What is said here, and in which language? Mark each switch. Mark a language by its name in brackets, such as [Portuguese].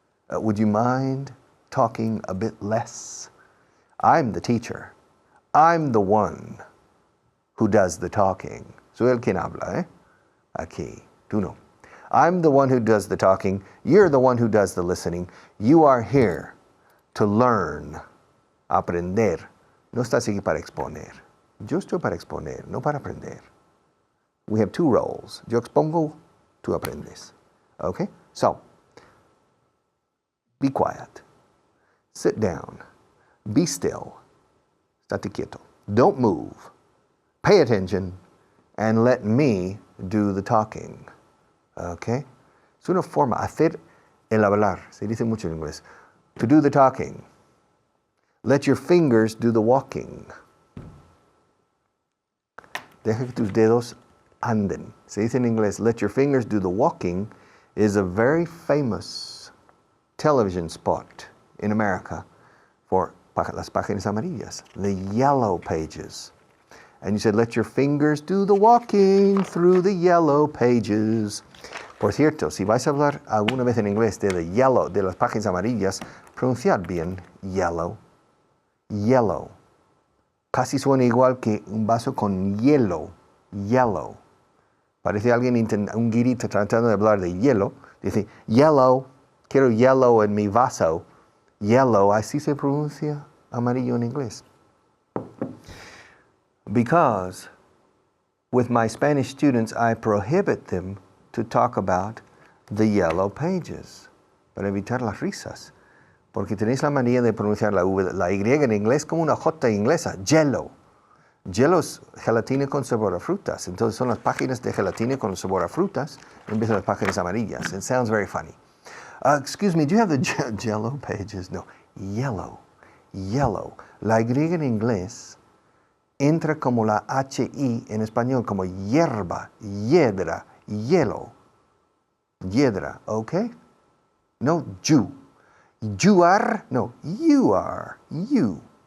[English] Would you mind talking a bit less? I'm the teacher. I'm the one who does the talking. [Spanish] Soy el quien habla, ¿eh? Aquí, tú no. [English] I'm the one who does the talking. You're the one who does the listening. You are here to learn, aprender. [Spanish] No estás aquí para exponer. Yo estoy para exponer, no para aprender. [English] We have two roles. [Spanish] Yo expongo, tú aprendes. [English] Okay? So, be quiet. Sit down. Be still. [Spanish] Estate quieto. [English] Don't move. Pay attention and let me do the talking. Okay? [Spanish] Es una forma, hacer el hablar. Se dice mucho en inglés. [English] To do the talking. Let your fingers do the walking. [Spanish] Deja que tus dedos anden. Se dice en inglés, [English] let your fingers do the walking, is a very famous television spot in America for [Spanish] las páginas amarillas, [English] the yellow pages. And you said, let your fingers do the walking through the yellow pages. [Spanish] Por cierto, si vais a hablar alguna vez en inglés de [English] the yellow, [Spanish] de las páginas amarillas, pronunciad bien yellow. Yellow. Casi suena igual que un vaso con hielo. Yellow. Parece alguien, un guirita tratando de hablar de hielo. Dice, yellow, quiero yellow en mi vaso. Yellow, así se pronuncia amarillo en inglés. [English] Because with my Spanish students, I prohibit them to talk about the yellow pages, [Spanish] para evitar las risas. Porque tenéis la manía de pronunciar la V, la Y en inglés como una J inglesa, jello. Jello es gelatina con sabor a frutas. Entonces son las páginas de gelatina con sabor a frutas en vez de las páginas amarillas. [English] It sounds very funny. Excuse me, do you have the jello pages? No, yellow. Yellow. [Spanish] La Y en inglés entra como la HI en español, como hierba, hiedra, hielo. [English] Hiedra, ¿ok? No, you. You are, no, you are, you.